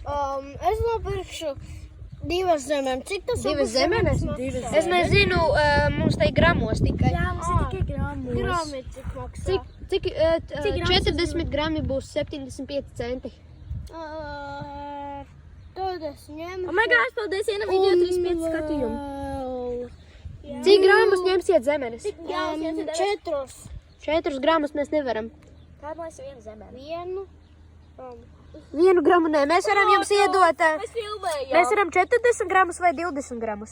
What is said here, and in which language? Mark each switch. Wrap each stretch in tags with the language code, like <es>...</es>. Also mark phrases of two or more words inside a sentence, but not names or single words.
<lv>Es nopirkšu 2 zemenes. Cik tas Divas zemenes? maksā? Es nezinu, mums te ir gramos tikai. Jā, mums ir tikai gramos. Grami cik maksā? Cik 40 grami būs 75 centi. Tad es ņemu.</lv> <en>Oh my God,</en> <lv>paldies, viena video 35 skatījumu. Cik gramus ņemsiet zemenes? 4. 4 gramus mēs nevaram. Kāda mēs viena zemē? 1. 1 gramu nē, mēs varam jums iedot. Mēs filmējām. Mēs varam 40 gramus vai 20 gramus.</lv>